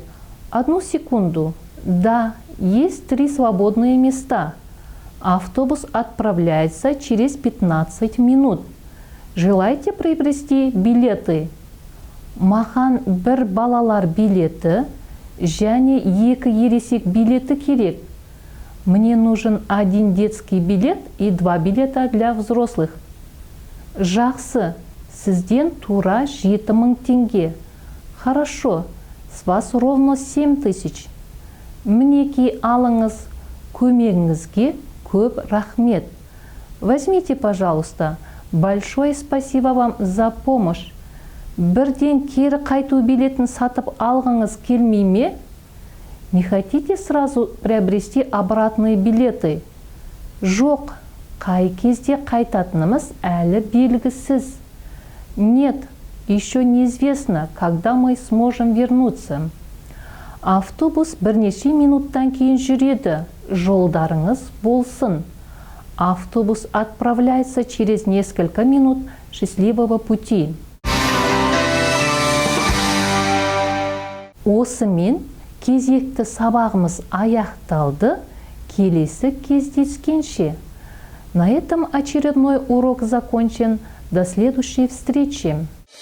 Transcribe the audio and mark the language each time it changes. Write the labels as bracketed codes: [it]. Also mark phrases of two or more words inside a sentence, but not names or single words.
[ru] 1 секунду. Да, есть 3 свободные места. Автобус отправляется через 15 минут. Желаете приобрести билеты? [kk] Маған бір балалар билеті, және 2 ересек билеті керек. [ru] Мне нужен 1 детский билет и 2 билета для взрослых. [kk] Жақсы. Сізден тура 7000 теңге. [ru] Хорошо, с вас ровно 7000. [kk] Мінеки алыңыз, көмегіңізге көп рахмет. [ru] Возьмите, пожалуйста. Большое спасибо вам за помощь. [kk] Бірден кері қайту билетін сатып алғыңыз келмей ме? [ru] Не хотите сразу приобрести обратные билеты? [kk] Жоқ, қай кезде қайтатынымыз әлі белгісіз. [ru] Нет, еще неизвестно, когда мы сможем вернуться. [kk] Автобус бірнеше минуттан кейін жүреді. жолдарыңыз болсын. [ru] Автобус отправляется через несколько минут. Счастливого пути. [kk] Осымен кезекті сабағымыз аяқталды. Келесі кездескенше. [ru] На этом очередной урок закончен. До следующей встречи.